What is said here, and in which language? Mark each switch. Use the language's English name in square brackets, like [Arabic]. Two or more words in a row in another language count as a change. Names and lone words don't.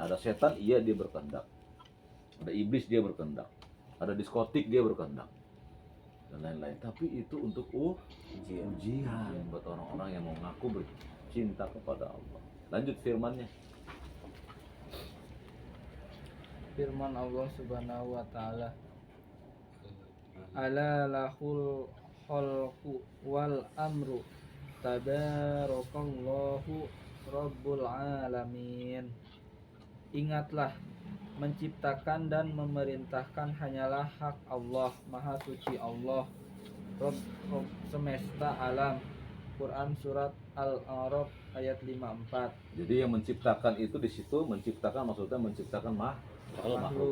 [Indonesian] Ada setan, iya dia berkehendak. Ada iblis dia berkehendak. Ada diskotik dia berkehendak. Dan lain-lain. Tapi itu untuk ujian buat orang-orang yang mau ngaku cinta kepada Allah. Lanjut firman-Nya. [Arabic] Firman الله سبحانه وتعالى ألا له الخلق والأمر تبارك الله رب العالمين. [Indonesian] Ingatlah, menciptakan dan memerintahkan hanyalah hak Allah, maha suci Allah, Rob semesta alam. Quran surat Al-A'raf ayat 54. Jadi yang menciptakan itu di situ menciptakan maksudnya menciptakan makhluk.